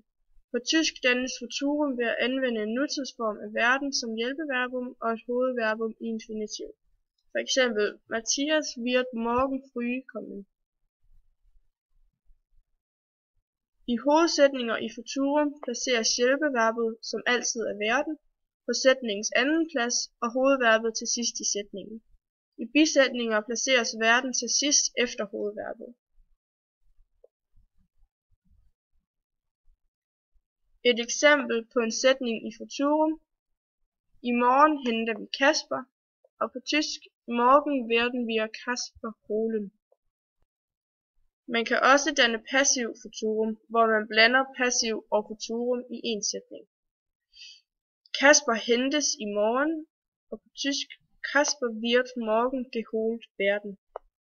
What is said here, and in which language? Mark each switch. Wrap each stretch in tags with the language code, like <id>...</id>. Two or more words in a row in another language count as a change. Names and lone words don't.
<da>På tysk dannes futurum ved at anvende en nutidsform af verden som hjælpeverbum og et hovedverbum i infinitiv. For eksempel:</da> <de>Matthias wird morgen früh kommen.</de> <da>I hovedsætninger i futurum placeres hjælpeverbet som altid er verden på sætningens anden plads og hovedverbet til sidst i sætningen. I bisætninger placeres verden til sidst efter hovedverbet. Et eksempel på en sætning i futurum: I morgen henter vi Kasper, og på tysk:</da> <de>Morgen werden wir Kasper holen.</de> <da>Man kan også danne passiv futurum, hvor man blander passiv og futurum i en sætning. Kasper hentes i morgen, og på tysk:</da> <de>Kasper wird morgen geholt werden.</de>